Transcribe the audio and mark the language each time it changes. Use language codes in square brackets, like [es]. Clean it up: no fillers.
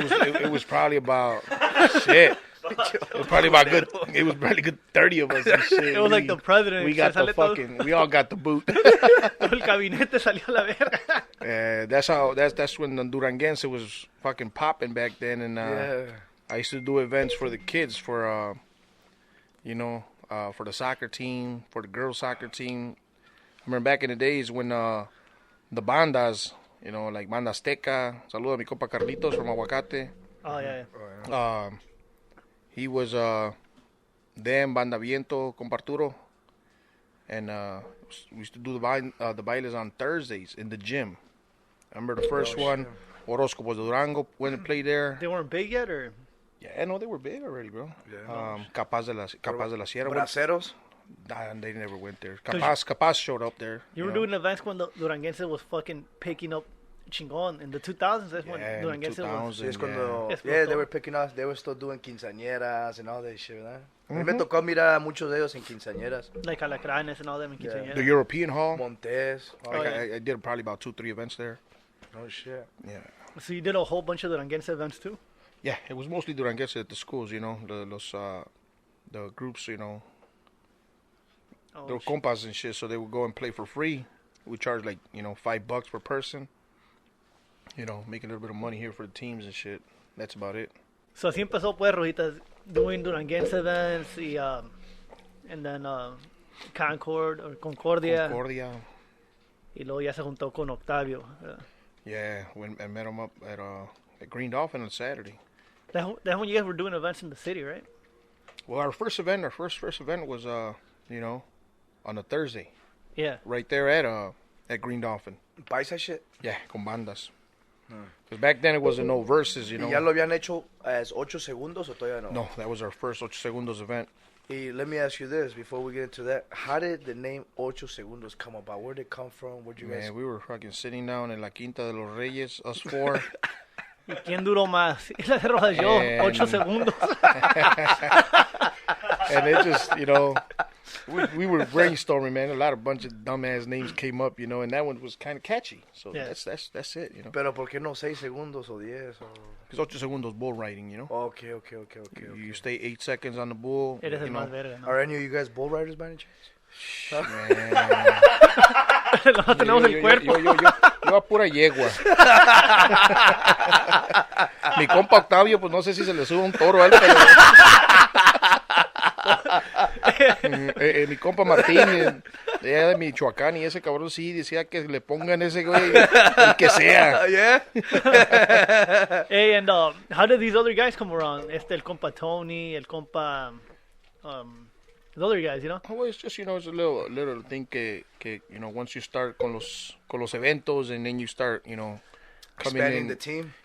[en] It was probably about, shit. It was probably good 30 of us and shit. It was like the president. We got [es] Se [en] the [es] sale todo- [en] fucking, we all got the boot. [es] Todo el gabinete salió a la verga. [en] That's when the Duranguense was fucking popping back then, and Yeah. I used to do events for the kids, for for the soccer team, for the girls soccer team. I remember back in the days when the bandas, like Banda Azteca, [es] saludo a mi compa [en] Carlitos from Aguacate. Oh, yeah. He was them, Banda Viento, compa Arturo, and we used to do the bailes on Thursdays in the gym. I remember the first one, Orozco de Durango, went and played there. They weren't big yet, or? Yeah, no, they were big already, bro. Yeah. [es] Capaz de la Sierra. Braceros? [en] Nah, they never went there. Capaz showed up there. You were doing events when the Duranguense was fucking picking up chingón. In the 2000s, that's when Yeah, in the Duranguense was... 2000s. [es] Sí, es cuando, [en] Yeah. yeah, they were picking us, they were still doing quinceañeras and all that shit, ¿verdad? [es] A mí me tocó mirar a muchos de ellos en quinceañeras. [en] Like Alacranes and all them in Yeah. quinceañeras. The European Hall. Montes. I did probably about 2-3 events there. No shit. Yeah. So you did a whole bunch of Duranguense events too? Yeah, it was mostly Duranguense at the schools, the groups, They were compas and shit, so they would go and play for free. We charge like, $5 per person. Making a little bit of money here for the teams and shit. That's about it. So [es] así empezó pues [en] Rojitas doing Duranguense events y, and then Concord or Concordia. [es] Y luego ya se juntó con Octavio. [en] Yeah, I met him up at Green Dolphin on Saturday. That's when you guys were doing events in the city, right? Well, our first event was on a Thursday. Yeah. Right there at Green Dolphin. Paisa shit. [es] Yeah, con bandas. [en] Because back then it wasn't no verses, [es] ¿Y ya lo habían hecho as 8 segundos o todavía no? [en] No, that was our first 8 segundos event. Y let me ask you this before we get into that. How did the name 8 segundos come about? Where did it come from? Where'd you guys... Man, we were fucking sitting down in La Quinta de los Reyes, us four. [es] ¿Y quién duró más? Yo, 8 segundos. [en] And it just, we were brainstorming, man. A bunch of dumbass names came up, and that one was kind of catchy. So that's it, [es] Pero ¿por qué no 6 segundos o 10? [en] Because 8 segundos bull riding, Okay. You stay 8 seconds on the bull. [es] Eres el más verga, ¿no? [en] Are any of you guys bull riders by any chance? Man. [es] No tenemos el cuerpo. Yo a pura yegua. Mi compa Octavio, pues no sé si se le sube un toro a él, pero... mi compa Martín, de Michoacán, y ese cabrón sí decía que le pongan ese güey, el que sea. [en] Yeah. Hey, and how did these other guys come around? [es] El compa Tony, el compa... [en] the other guys, Oh, it's just, it's a little thing que once you start [es] con los eventos [en] and then you start, coming expanding in, the team.